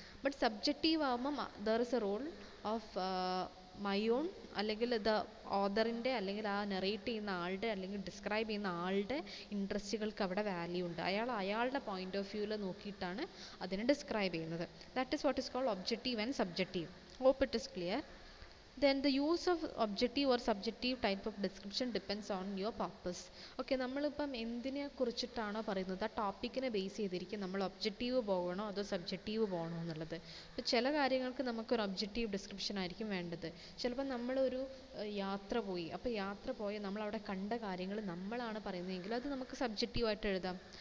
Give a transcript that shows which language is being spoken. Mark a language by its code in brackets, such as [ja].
[ml] But subjective ആകുമ്പം [en] there is a role of my own, [ml] അല്ലെങ്കിൽ the ഓതറിൻ്റെ, അല്ലെങ്കിൽ ആ നെറേറ്റ് ചെയ്യുന്ന ആളുടെ, അല്ലെങ്കിൽ ഡിസ്ക്രൈബ് ചെയ്യുന്ന ആളുടെ ഇൻട്രസ്റ്റുകൾക്ക് അവിടെ വാല്യൂ ഉണ്ട്. അയാളുടെ പോയിന്റ് ഓഫ് വ്യൂവിൽ നോക്കിയിട്ടാണ് അതിനെ ഡിസ്ക്രൈബ് ചെയ്യുന്നത്. [en] That is what is called objective and subjective. Hope it is clear. Then the use of objective or subjective type of description depends on your purpose. Okay. [ml] നമ്മളിപ്പം എന്തിനെ കുറിച്ചിട്ടാണോ പറയുന്നത് ആ ടോപ്പിക്കിനെ ബേസ് ചെയ്തിരിക്കും നമ്മൾ ഒബ്ജക്റ്റീവ് പോകണോ അതോ സബ്ജക്റ്റീവ് പോകണോ എന്നുള്ളത്. ഇപ്പോൾ ചില കാര്യങ്ങൾക്ക് നമുക്കൊരു ഒബ്ജക്റ്റീവ് ഡിസ്ക്രിപ്ഷൻ ആയിരിക്കും വേണ്ടത്. ചിലപ്പോൾ നമ്മളൊരു യാത്ര പോയി, അപ്പോൾ യാത്ര പോയി നമ്മളവിടെ കണ്ട കാര്യങ്ങൾ നമ്മളാണ് പറയുന്നതെങ്കിൽ അത് നമുക്ക് സബ്ജക്റ്റീവായിട്ട് എഴുതാം.